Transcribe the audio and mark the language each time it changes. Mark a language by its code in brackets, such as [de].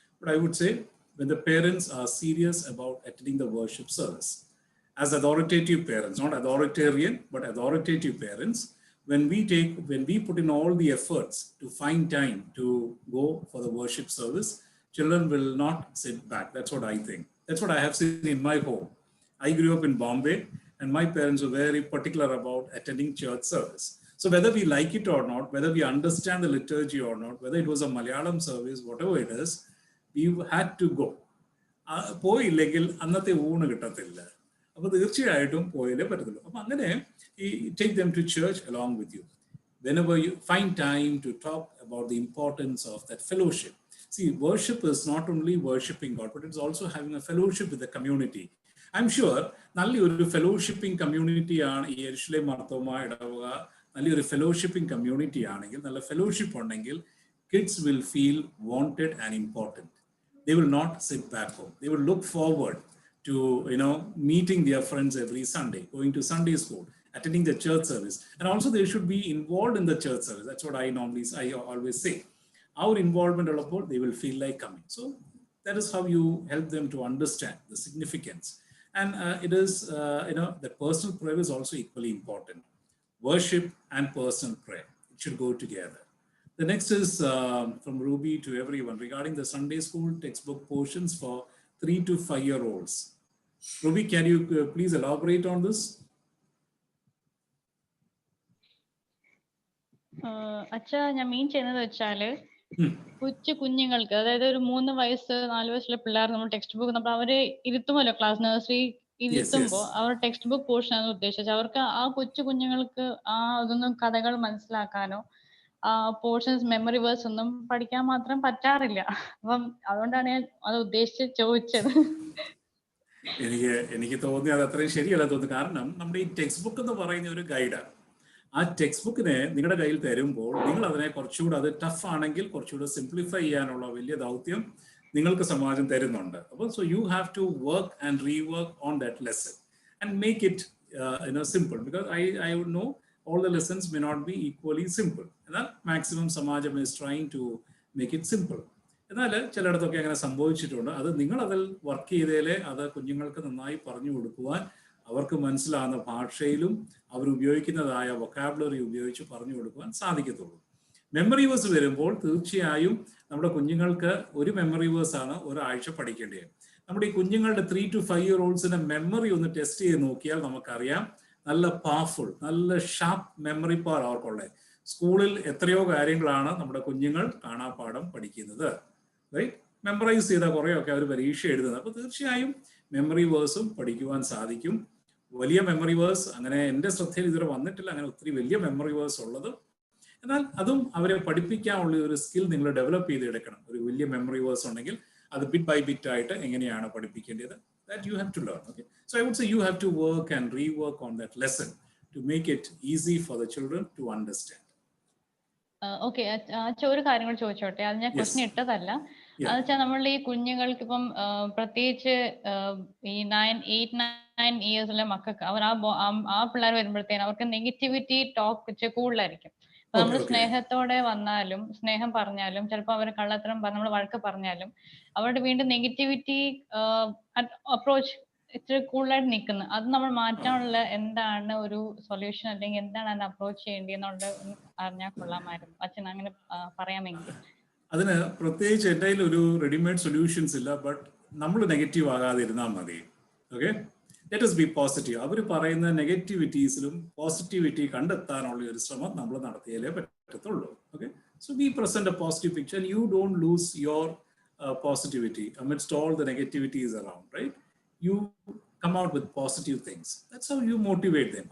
[en] But I would say, when the parents are serious about attending the worship service, as authoritative parents, not authoritarian, but authoritative parents, when we put in all the efforts to find time to go for the worship service, children will not sit back. That's what I think. That's what I have seen in my home. I grew up in Bombay, and my parents were very particular about attending church service. So whether we like it or not, whether we understand the liturgy or not, whether it was a Malayalam service, whatever it is, we had to go. [ml] പോയില്ലെങ്കിൽ അന്നത്തെ ഊണ് കിട്ടത്തില്ല. അപ്പോൾ തീർച്ചയായിട്ടും പോയാലേ പറ്റത്തുള്ളൂ. അപ്പം അങ്ങനെ [en] take them to church along with you. Whenever you find time to talk about the importance of that fellowship. See, worship is not only worshiping God, but it's also having a fellowship with the community. I'm sure [ml] നല്ലൊരു ഫെലോഷിപ്പിംഗ് കമ്മ്യൂണിറ്റിയാണ് ഈ യെരുശലേം മാർത്തോമ ഇടവക. നല്ലൊരു ഫെലോഷിപ്പിംഗ് community ആണെങ്കിൽ, നല്ല fellowship ഉണ്ടെങ്കിൽ, [en] kids will feel wanted and important. They will not sit back home. They will look forward to meeting their friends every Sunday, going to Sunday school, attending the church service, and also they should be involved in the church service. That's what I always say. Our involvement alapol, they will feel like coming. So that is how you help them to understand the significance. And it is that personal prayer is also equally important. Worship and personal prayer, it should go together. The next is from Ruby to everyone regarding the Sunday school textbook portions for 3 to 5-year-olds. Ruby, can you please elaborate on this? [ml] അച്ഛാ, ഞാൻ മീൻ ചെയ്യുന്നത് വെച്ചാല് കുഞ്ഞുങ്ങൾക്ക്, അതായത് ഒരു 3 വയസ്സ് 4 വയസ്സുള്ള പിള്ളേർ നമ്മൾ ടെക്സ്റ്റ് ബുക്ക് നമ്മൾ അവരെ ഇരുത്തുമല്ലോ, ക്ലാസ് നഴ്സറി ഇരുത്തുമ്പോൾ അവർ ടെക്സ്റ്റ് ബുക്ക് പോർഷൻ ആണ് ഉദ്ദേശിച്ചത്. അവർക്ക് ആ കുഞ്ഞുങ്ങൾക്ക് അതൊന്നും കഥകൾ മനസ്സിലാക്കാനോ പോർഷൻസ് മെമ്മറി വേഴ്സ് ഒന്നും പഠിക്കാൻ മാത്രം പറ്റാറില്ല. അപ്പം അതുകൊണ്ടാണ് ഞാൻ അത് ഉദ്ദേശിച്ച് ചോദിച്ചത്. എനിക്ക് തോന്നി അത് അത്രയും ശരിയല്ല തോന്നുന്നു. കാരണം നമ്മുടെ ഈ ടെക്സ്റ്റ് ബുക്ക് എന്ന് പറയുന്ന ഒരു ഗൈഡാണ്. ആ ടെക്സ്റ്റ് ബുക്കിനെ നിങ്ങളുടെ കയ്യിൽ തരുമ്പോൾ നിങ്ങൾ അതിനെ കുറച്ചുകൂടെ, അത് ടഫ് ആണെങ്കിൽ കുറച്ചുകൂടെ സിംപ്ലിഫൈ ചെയ്യാനുള്ള വലിയ ദൗത്യം നിങ്ങൾക്ക് സമാജം തരുന്നുണ്ട്. അപ്പോൾ [en] So you have to work and rework on that lesson and make it simple. Because I would know all the lessons may not be equally simple. [ml] എന്നാൽ [en] Maximum സമാജം is trying to make it simple. [ml] എന്നാൽ ചിലയിടത്തൊക്കെ അങ്ങനെ സംഭവിച്ചിട്ടുണ്ട്. അത് നിങ്ങൾ അതിൽ work ചെയ്തേലേ അത് കുഞ്ഞുങ്ങൾക്ക് നന്നായി പറഞ്ഞു കൊടുക്കുവാൻ, അവർക്ക് മനസ്സിലാകുന്ന ഭാഷയിലും അവർ ഉപയോഗിക്കുന്നതായ വൊക്കാബുലറി ഉപയോഗിച്ച് പറഞ്ഞു കൊടുക്കുവാൻ സാധിക്കത്തുള്ളൂ. മെമ്മറി വേഴ്സ് വരുമ്പോൾ തീർച്ചയായും നമ്മുടെ കുഞ്ഞുങ്ങൾക്ക് ഒരു മെമ്മറി വേഴ്സാണ് ഒരാഴ്ച പഠിക്കേണ്ടത്. നമ്മുടെ ഈ കുഞ്ഞുങ്ങളുടെ 3 to 5-year-oldsന്റെ മെമ്മറി ഒന്ന് ടെസ്റ്റ് ചെയ്ത് നോക്കിയാൽ നമുക്കറിയാം, നല്ല പവർഫുൾ, നല്ല ഷാർപ്പ് മെമ്മറി പവർ അവർക്കുള്ളത്. സ്കൂളിൽ എത്രയോ കാര്യങ്ങളാണ് നമ്മുടെ കുഞ്ഞുങ്ങൾ കാണാപ്പാഠം പഠിക്കുന്നത്, റൈറ്റ്? മെമ്മറൈസ് ചെയ്ത കുറേയൊക്കെ അവർ പരീക്ഷ എഴുതുന്നത്. അപ്പോൾ തീർച്ചയായും മെമ്മറി വേഴ്സും പഠിക്കുവാൻ സാധിക്കും. വലിയ മെമ്മറി വേഴ്സ് അങ്ങനെ എൻ്റെ ശ്രദ്ധയിൽ ഇതുവരെ വന്നിട്ടില്ല, അങ്ങനെ ഒത്തിരി വലിയ മെമ്മറി വേഴ്സ് ഉള്ളത്. എന്നാൽ അതും അവരെ പഠിപ്പിക്കാനുള്ള ഒരു സ്കിൽ നിങ്ങൾ ഡെവലപ്പ് ചെയ്തെടുക്കണം. ഒരു വലിയ മെമ്മറി വേഴ്സ് ഉണ്ടെങ്കിൽ അത് ബിറ്റ് ബൈ ബിറ്റ് ആയിട്ട് എങ്ങനെയാണ് പഠിപ്പിക്കേണ്ടത്, [en] that you have to learn. Okay, so I would say you have to work and rework on that lesson to make it easy for the children to understand. [ml] Okay അച്ഛ ഒരു കാര്യം കൂടി ചോദിച്ചോട്ടെ, അത് ഞാൻ [en] Yes. [ml] ക്വസ്റ്റ്യൻ ഇട്ടതല്ല. [en] Yeah. [ml] അത് വെച്ചാൽ നമ്മൾ ഈ കുഞ്ഞുങ്ങൾക്ക് ഇപ്പം പ്രത്യേകിച്ച് ഈ 8-9 ഇയേഴ്സിലെ മക്കൾക്ക് അവർ ആ പിള്ളേർ വരുമ്പോഴത്തേനും അവർക്ക് നെഗറ്റിവിറ്റി ടോക്ക് കൂടുതലായിരിക്കും. അപ്പൊ നമ്മൾ [en] Okay. [ml] സ്നേഹത്തോടെ വന്നാലും സ്നേഹം പറഞ്ഞാലും ചിലപ്പോൾ അവർ കള്ളത്തരം നമ്മൾ വഴക്ക് പറഞ്ഞാലും അവരുടെ വീണ്ടും നെഗറ്റിവിറ്റി അപ്രോച്ച് ഇച്ചിരി കൂടുതലായിട്ട് നിൽക്കുന്നു. അത് നമ്മൾ മാറ്റാനുള്ള എന്താണ് ഒരു സൊല്യൂഷൻ, അല്ലെങ്കിൽ എന്താണ് അതിനെ അപ്രോച്ച് ചെയ്യേണ്ടതെന്നുള്ളത് അറിഞ്ഞാൽ കൊള്ളാമായിരുന്നു അച്ഛൻ, അങ്ങനെ പറയാമെങ്കിൽ. അതിന് പ്രത്യേകിച്ച് എൻ്റെ കയ്യിൽ ഒരു റെഡിമെയ്ഡ് സൊല്യൂഷൻസ് ഇല്ല. ബട്ട് നമ്മൾ നെഗറ്റീവ് ആകാതിരുന്നാൽ മതി. [en] Okay, let us be positive. [ml] അവർ പറയുന്ന നെഗറ്റിവിറ്റീസിലും പോസിറ്റിവിറ്റി കണ്ടെത്താനുള്ള ഒരു ശ്രമം നമ്മൾ നടത്തിയാലേ പറ്റത്തുള്ളൂ. [en] Okay, so be present a positive picture and you don't lose your positivity amidst all the negativities around, right? You come out with positive things. That's how you motivate them.